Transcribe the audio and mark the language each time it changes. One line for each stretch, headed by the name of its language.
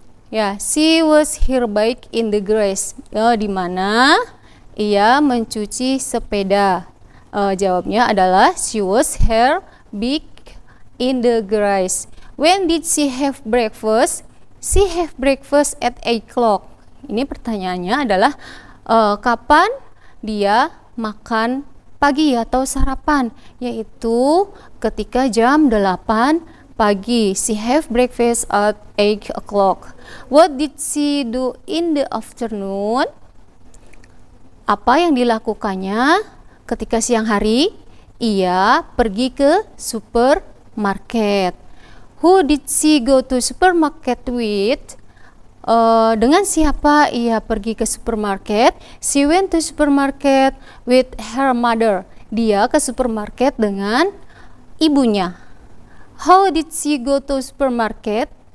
English: Ya, she was her bike in the garage.
Indonesian: Di mana ia mencuci sepeda? Jawabnya adalah
English: she was her bike in the garage. When did she have breakfast? She have breakfast at 8 o'clock.
Indonesian: Ini pertanyaannya adalah kapan dia makan pagi atau sarapan? Yaitu ketika jam 8 pagi.
English: She have breakfast at 8 o'clock. What did she do in the afternoon?
Indonesian: Apa yang dilakukannya ketika siang hari? Ia pergi ke supermarket.
English: Who did she go to supermarket with?
Indonesian: Dengan siapa ia pergi ke supermarket?
English: She went to supermarket with her mother.
Indonesian: Dia ke supermarket dengan ibunya.
English: How did she go to supermarket?